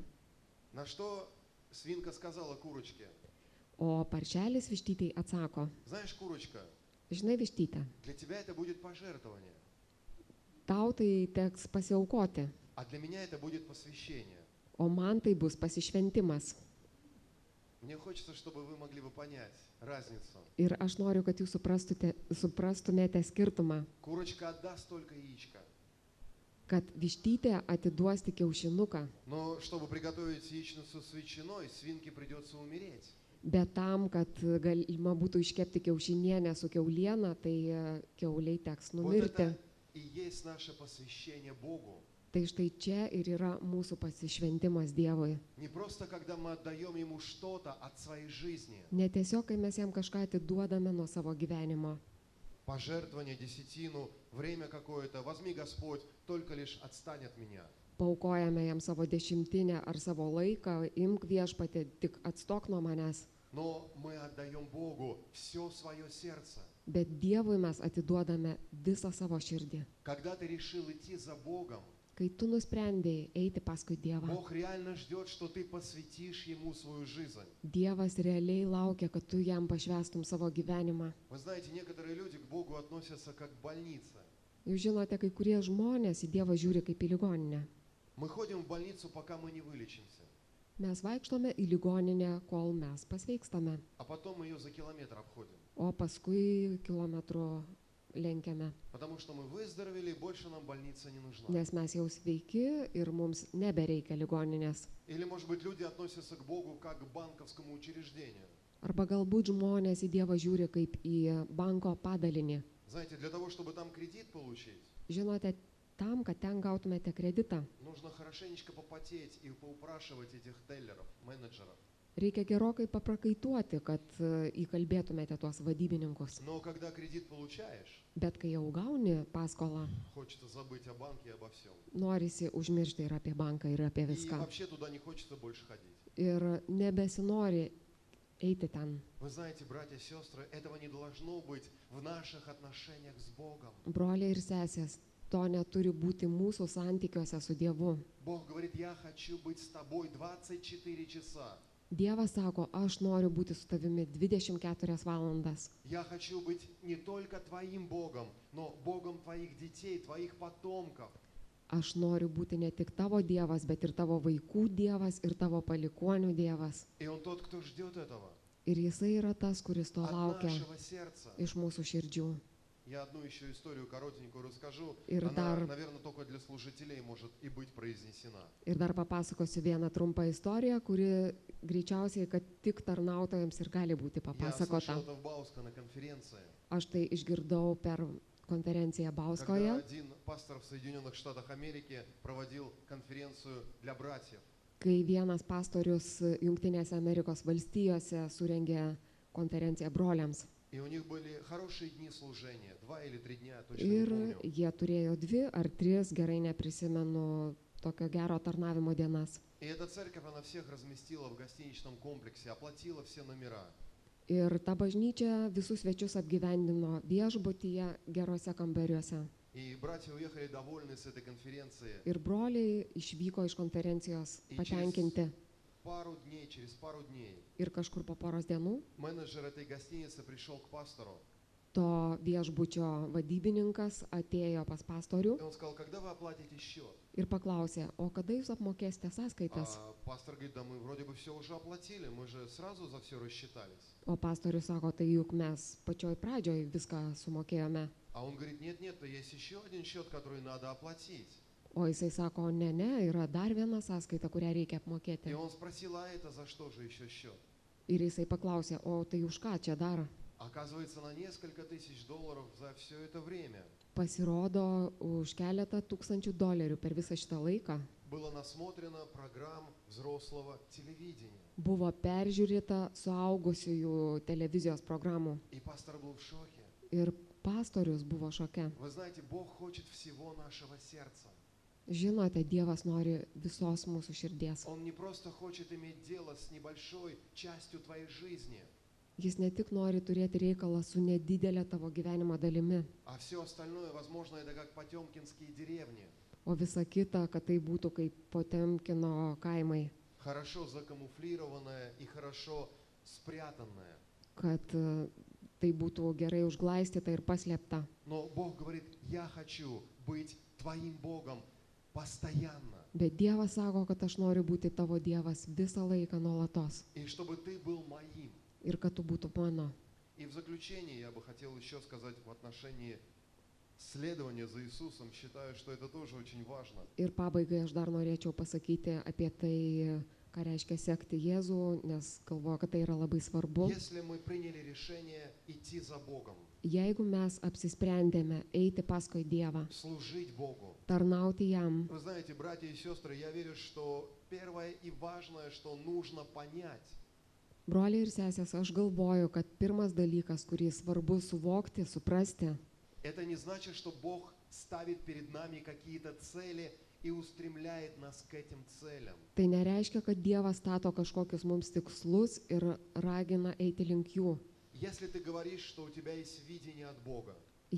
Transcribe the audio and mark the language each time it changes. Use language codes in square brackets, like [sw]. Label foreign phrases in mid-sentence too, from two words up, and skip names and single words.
[ru] На что свинка сказала курочке: [lt] O paršelis vištytei atsako, [ru] знаешь, курочка, [lt] žinai vištytė, [ru] для тебя это будет пожертвование, [lt] tau tai teks pasiaukoti, [ru] а для меня это будет посвящение. [lt] o man tai bus pasišventimas. [ru] Мне хочется, чтобы вы могли бы понять разницу. [lt] Ir aš noriu, kad jūs suprastumėte skirtumą, [ru] Курочка отдаст только яичко. [lt] kad vištytė atiduos tik kiaušinuką, [ru] Но чтобы приготовить яичницу с ветчиной, свинке придется умереть. [lt] bet tam, kad galima būtų iškepti kiaušinienę su kiauliena, tai kiauliai teks [ru] Вот [lt] numirti. [ru] это и есть наше посвящение Богу. [lt] Tai štai čia ir yra mūsų pasišventimas Dievui. [ru] Не просто, когда мы отдаем Ему что-то от своей жизни. [lt] Ne tiesiog, kai mes jam kažką atiduodame nuo savo gyvenimo. [ru] Пожертвование, десятину, время какое-то. Возьми, Господь, только лишь отстань от меня. [lt] Paaukojame jam savo dešimtinę ar savo laiką, imk viešpatį, tik atstok nuo manęs. [ru] Но мы отдаем Богу все свое сердце. [lt] Bet Dievui mes atiduodame visą savo širdį. [ru] Когда ты решил идти за Богом, [lt] Kai tu nusprendėjai eiti paskui Dievą, [ru] Бог реально ждет, что ты посвятишь Ему свою жизнь. [lt] Dievas realiai laukia, kad tu jam pašvęstum savo gyvenimą. [ru] Вы знаете, некоторые люди к Богу относятся как к больнице. [lt] Jūs žinote, kai kurie žmonės į Dievą žiūri kaip į ligoninę. [ru] Мы ходим в больницу, пока мы не вылечимся, [lt] Mes vaikštome į ligoninę, kol mes pasveikstame, [ru] а потом мы ее за километр обходим. [lt] o paskui kilometrų lenkiame, [ru] Потому что мы выздоровели, и больше нам больница не нужна. [lt] nes mes jau sveiki ir mums nebereikia ligoninės. [ru] Или, может быть, люди относятся к Богу как к банковскому учреждению. [lt] Arba galbūt žmonės į Dievą žiūri kaip į banko padalinį. [ru] Знаете, для того, чтобы там кредит получить, [lt] Žinote, tam, kad ten gautumėte kreditą, [ru] нужно хорошенечко попотеть и поупрашивать этих теллеров, менеджеров. [lt] reikia gerokai paprakaituoti, kad įkalbėtumėte tuos vadybininkus. [ru] Но когда кредит получаешь, [lt] Bet kai jau gauni paskolą, [ru] хочется забыть о банке и обо всем. [lt] norisi užmiršti ir apie banką, ir apie [ru] И [lt] viską. [ru] вообще туда не хочется больше ходить. [lt] Ir nebesinori eiti ten. [ru] Вы знаете, братья и сестры, этого не должно быть в наших отношениях с Богом. [lt] Broliai ir sesės, to neturi būti mūsų santykiuose su Dievu. [ru] Бог говорит, я хочу быть с тобой 24 часа. [lt] Dievas sako, aš noriu būti su tavimi 24 valandas. [ru] Я хочу быть не только твоим Богом, но Богом твоих детей, твоих потомков. [lt] Aš noriu būti ne tik tavo Dievas, bet ir tavo vaikų Dievas ir tavo palikonių Dievas. [ru] И Он тот, кто ждет этого [lt] Ir jisai yra tas, kuris to [ru] от [lt] laukia [ru] нашего сердца. [lt] iš mūsų širdžių. [ru] Я одну еще историю коротенькую расскажу. [lt] Ir [ru] Она, [lt] dar, [ru] наверное, только для служителей может и быть произнесена. [lt] ir dar papasakosiu vieną trumpą istoriją, kuri greičiausiai, kad tik tarnautojams ir gali būti [ru] Я [lt] papasakota. [ru] слышал это в Бауске на конференции, [lt] Aš tai išgirdau per konferenciją [ru] когда [lt] Bauskoje, [ru] один пастор в Соединенных Штатах Америки проводил конференцию для братьев. [lt] kai vienas pastorius Jungtinėse Amerikos valstijose surengė konferenciją broliams. [ru] И у них были хорошие дни служения, 2 или 3 дня, точно не [lt] Ir [ru] помню. [lt] jie turėjo 2 ar 3, gerai neprisimenu, tokio gero tarnavimo dienas. [ru] И эта церковь, она всех разместила в гостиничном комплексе, оплатила все номера. [lt] Ir ta bažnyčia visus svečius apgyvendino viešbutyje gerose kambariuose. [ru] И братья уехали довольны с этой конференции. [lt] Ir broliai išvyko iš konferencijos patenkinti. [ru] Через пару дней [lt] Ir kažkur po poros dienų [ru] менеджер этой гостиницы пришел к пастору. [lt] to viešbučio vadybininkas atėjo pas pastorių [ru] И он сказал, когда вы оплатите счет? [lt] ir paklausė, o kada jūs apmokėsite sąskaitas? [ru] А пастор говорит, да мы вроде бы все уже оплатили, мы же сразу за все рассчитались. [lt] O pastorius sako, tai juk mes pačioj pradžioj viską sumokėjome. [ru] А он говорит, нет, есть еще один счет, который надо оплатить. [lt] O jisai sako, ne, yra dar viena sąskaita, kurią reikia [ru] И [lt] apmokėti. [ru] он спросил, а это за что же еще счет? [lt] Ir jisai paklausė, o tai už ką čia dar? [ru] Оказывается, на несколько тысяч долларов за все это время [lt] Pasirodo, už keletą tūkstančių dolerių per visą šitą laiką [ru] было насмотрено программ взрослого телевидения. [lt] buvo peržiūrėta suaugusiųjų televizijos programų. [ru] И пастор был в шоке. [lt] Ir pastorius buvo šoke. [ru] Вы знаете, Бог хочет всего нашего сердца. [lt] Žinote, Dievas nori visos mūsų širdies. [ru] Он не просто хочет иметь дело с небольшой частью твоей жизни, [lt] Jis ne tik nori turėti reikalą su nedidelė tavo gyvenimo dalimi, [ru] а все остальное, возможно, это как потемкинские деревни, [lt] o visa kita, kad tai būtų kaip Potemkino kaimai, [ru] хорошо закамуфлированное и хорошо спрятанное. [lt] kad tai būtų gerai užglaistyta ir paslėpta. [ru] Но Бог говорит, я хочу быть твоим Богом постоянно. [lt] Bet Dievas sako, kad aš noriu būti tavo Dievas visą laiką nuolatos [ru] И чтобы ты был моим. [lt] ir kad tu būtų mano. [ru] И в заключение я бы хотел еще сказать в отношении следования за Иисусом. Считаю, что это тоже очень важно. [lt] Ir pabaigai aš dar norėčiau pasakyti apie tai, ką reiškia sekti Jėzų, nes galvoju, kad tai yra labai svarbu. [ru] Если мы приняли решение идти за Богом, [lt] Jeigu mes apsisprendėme eiti paskui Dievą, [ru] служить Богу, [lt] tarnauti jam, [ru] вы знаете, братья и сестры, я верю, что первое и важное, что нужно понять, [lt] broliai ir sesės, aš galvoju, kad pirmas dalykas, kurį svarbu suvokti, suprasti, [ru] это не значит, что Бог ставит перед нами какие-то цели и устремляет нас к этим целям. [lt] tai nereiškia, kad Dievas stato kažkokius mums tikslus ir ragina eiti link jų. [ru] Если ты говоришь, что у тебя есть видение от Бога,